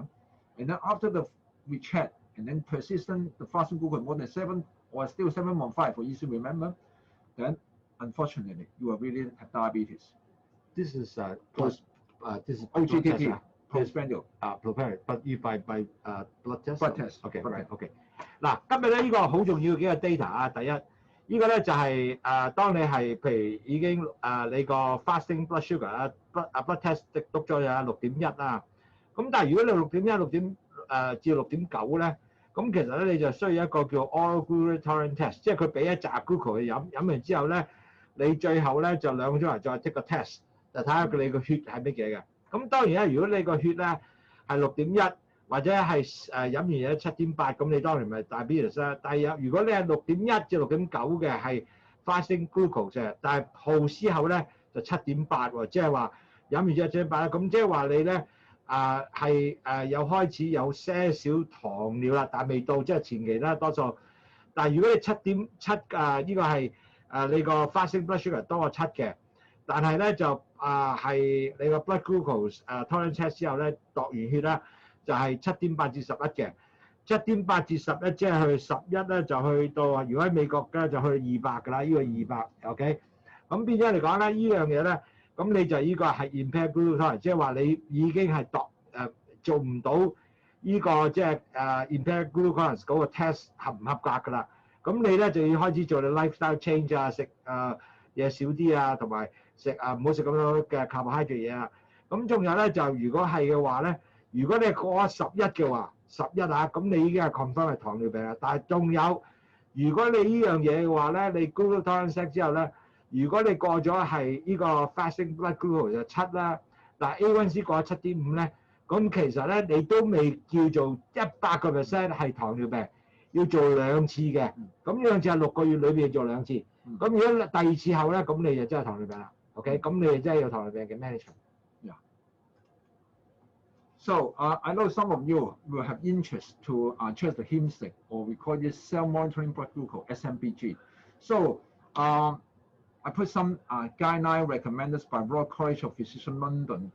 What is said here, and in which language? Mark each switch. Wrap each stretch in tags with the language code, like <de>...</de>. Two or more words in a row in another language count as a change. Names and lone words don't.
<en>And then after the recheck and then persistent, the fasting glucose more than 7 or still 7.5 for easy to remember, then unfortunately you will really have diabetes. This is this is OGTT, postprandial. Postprandial, but you by blood test. Blood test. OK Correct.</en> <yue>OK。嗱，今日咧呢個好重要嘅幾個 data 啊，第一呢個咧就係當你係譬如已經你個</yue> <en>fasting blood sugar</en> <yue>啊</yue> <en>blood test</en> <yue>篤咗有6.1啊，咁但係如果你6.1、至6.9咧，咁其實咧你就需要一個叫</yue> <en>oral glucose tolerance test，</en> <yue>即係佢俾一紮 glucose 去飲完之後咧，你最後咧就2個鐘頭再 take 個 test。就睇下你個血係乜嘢嘅，咁當然啦，如果你個血咧係6.1或者係飲完嘢7.8，咁你當然咪diabetes啦。但係如果你係6.1至6.9嘅係</yue> <en>fasting glucose</en> <yue>嘅，但係後之後咧就7.8喎，即係話飲完咗7.8啦，咁即係話你咧係有開始有些少糖尿啦，但係未到即係前期啦多數。但係如果你7.7呢個係你個</yue> <en>fasting blood sugar</en> <yue>多過7嘅。但係咧就係你個</yue> <en>blood glucose tolerance test</en> <yue>之後咧度完血咧就係7.8至11嘅，7.8至11即係去11咧就去到，如果喺美國咧就去200㗎啦，呢個200 OK。咁變咗嚟講咧，呢樣嘢咧，咁你就呢個係</yue> <en>impaired glucose tolerance，</en> <yue>即係話你已經係做唔到呢個即係</yue> <en>impaired glucose tolerance</en> <yue>嗰個 test 合唔合格㗎啦。咁你咧就要開始做你</yue> <en>lifestyle change</en> <yue>啊，食嘢少啲啊，同埋唔好食咁多嘅 carbohydrate 嘢啊。咁仲有咧就如果係嘅話咧， 如果你過11嘅話，11啊，咁你已經係 confirm 係糖尿病啦。但係仲有，如果你呢樣嘢嘅話咧，你</yue> <en>glucose tolerance</en> <yue>之後咧，如果你過咗係呢個</yue> <en>fasting blood glucose</en> <yue>就7啦，嗱 A1C 過咗7.5咧，咁其實咧你都未叫做100% 係糖尿病，要做2次嘅。咁呢2次係6個月裏邊做2次。咁如果第2次後咧，咁你就真係糖尿病啦。OK，咁你就真係有糖尿病嘅 management。</yue> <en>So I know some of you will have interest to check the HIMSTIC, or we call it self-monitoring blood glucose (SMBG). So I put some guideline recommended by Royal College of Physicians London.</en>